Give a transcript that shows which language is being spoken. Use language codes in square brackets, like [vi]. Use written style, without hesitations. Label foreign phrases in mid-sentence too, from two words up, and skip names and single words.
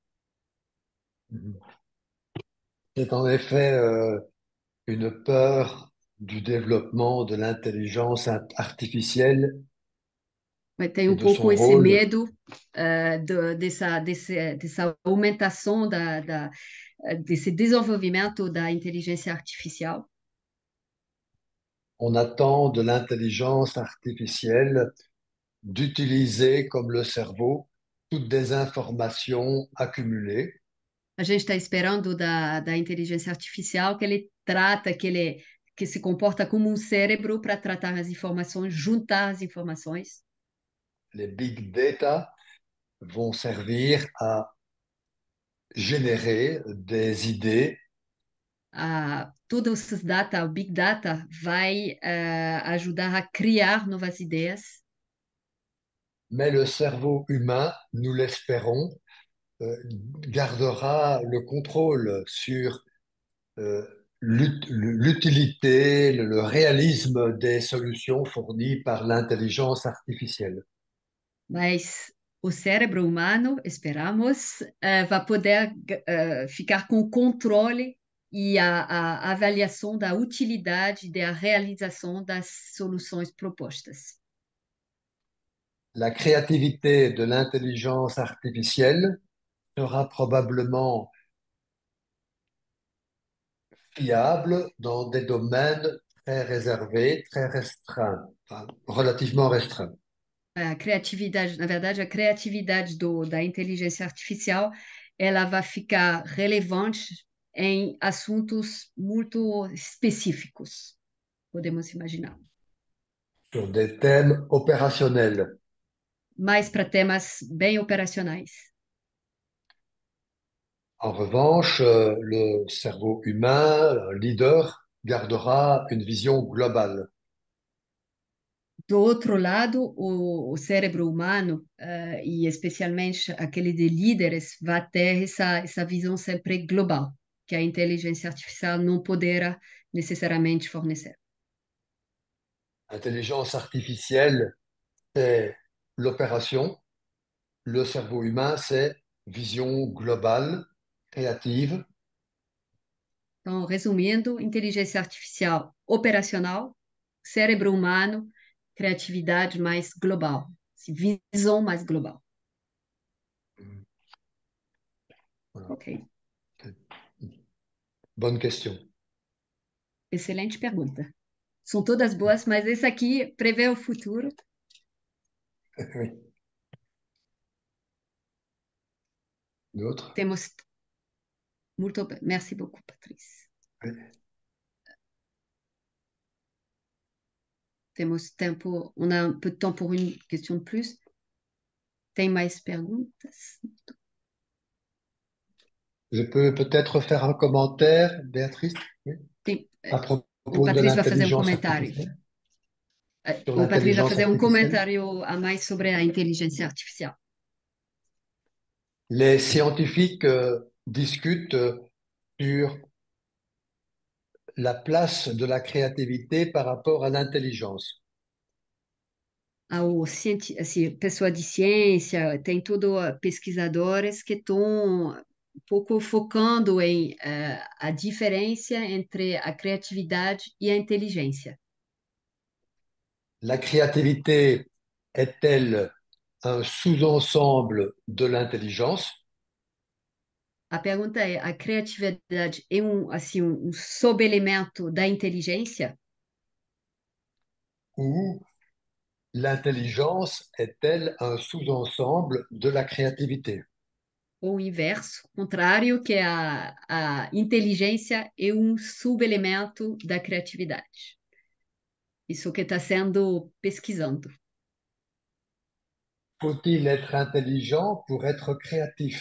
[fr] C'est en effet une peur du développement de l'intelligence artificielle. [pt] Tem um pouco esse medo dessa aumentação desse desenvolvimento da inteligência artificial. [fr] On attend de l'intelligence artificielle d'utiliser comme le cerveau toutes des informations accumulées. [pt] A gente está esperando da inteligência artificial que ele trata, que se comporta como um cérebro para tratar as informações, juntar as informações. [fr] Les [en] big data [fr] vont servir à générer des idées. [pt] Todos os data, o [en] big data, [pt] vai ajudar a criar novas ideias. [fr] Mais le cerveau humain, nous l'espérons, gardera le contrôle sur l'utilité, le réalisme des solutions fournies par l'intelligence artificielle. [pt] Mas o cérebro humano, esperamos, vai poder ficar com o controle e a avaliação da utilidade da realização das soluções propostas. [fr] La créativité de l'intelligence artificielle sera probablement fiable dans des domaines très réservés, très restreints, enfin, relativement restreints. [pt] A criatividade, na verdade, a criatividade da inteligência artificial, ela vai ficar relevante em assuntos muito específicos, podemos imaginar. [fr] Sur des thèmes opérationnels. [pt] Mais para temas bem operacionais. [fr] En revanche, le cerveau humain, un leader, gardera une vision globale. [pt] Do outro lado, o cérebro humano, e especialmente aquele de líderes, vai ter essa visão sempre global, que a inteligência artificial não poderá necessariamente fornecer. [fr] L'intelligence artificielle, c'est l'opération. Le cerveau humain, c'est vision globale, créative. [pt] Então, resumindo, inteligência artificial operacional, cérebro humano, criatividade mais global, visão mais global. [fr] Voilà. Ok. Bonne question. [pt] Excelente pergunta. São todas boas, mas esse aqui prevê o futuro. [fr] Oui. D'autres? [pt] Temos muito. [fr] Merci beaucoup, Patrice. Oui. [pt] Temos tempo, [fr] on a un peu de temps pour une question de plus. [pt] Tem mais perguntas? [fr] Je peux peut-être faire un commentaire, Béatrice, oui, [pt] Sim, [fr] à [pt] o [fr] propos de [pt] Patrice vai fazer um [fr] l'intelligence [pt] comentário. [fr] artificielle. Sur [pt] O Patrice vai [fr] l'intelligence [pt] fazer um [fr] artificielle. [pt] comentário a mais sobre a inteligência artificial. [fr] Les scientifiques discutent sur la place de la créativité par rapport à l'intelligence. [pt] Assim, pessoa de ciência, tem tudo pesquisadores que estão um pouco focando em a diferença entre a criatividade e a inteligência. [fr] La créativité est-elle un sous-ensemble de l'intelligence [pt] A pergunta é: a criatividade é um subelemento da inteligência? [fr] ou l'intelligence est-elle un sous-ensemble de la créativité? [pt] Ou o inverso, contrário, que a inteligência é um subelemento da criatividade? Isso que está sendo pesquisando. [fr] Faut-il être intelligent pour être créatif?